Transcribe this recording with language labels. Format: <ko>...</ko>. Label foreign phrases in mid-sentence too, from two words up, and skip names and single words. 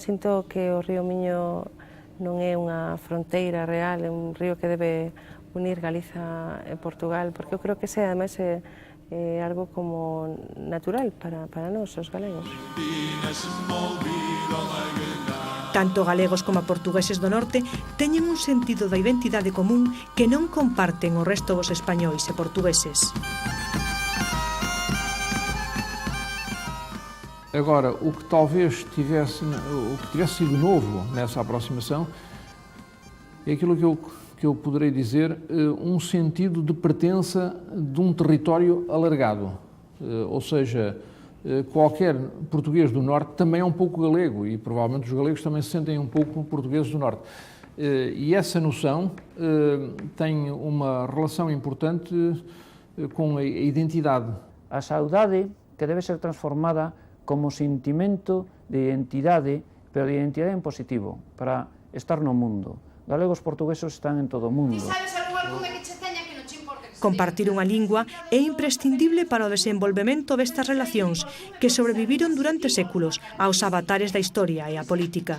<gl>Sinto que o río Miño non é unha fronteira real, é un río que debe unir Galiza e Portugal, porque eu creo que ese, ademais, é algo como natural para nós, os galegos. Tanto galegos como portugueses do norte teñen un sentido da identidade común que non comparten o resto dos españois e portugueses.</gl> <pt>Agora, o que talvez tivesse sido novo nessa aproximação é aquilo que eu poderei dizer, um sentido de pertença de um território alargado, ou seja, qualquer português do norte também é um pouco galego e provavelmente os galegos também se sentem um pouco portugueses do norte. E essa noção tem uma relação importante com a identidade.</pt> <gl>A saudade que debe ser transformada como sentimento de identidade, pero de identidade en positivo, para estar no mundo. Galegos portugueses están en todo o mundo. Compartir unha lingua é imprescindible para o desenvolvemento destas relacións que sobreviviron durante séculos aos avatares da historia e a política.</gl>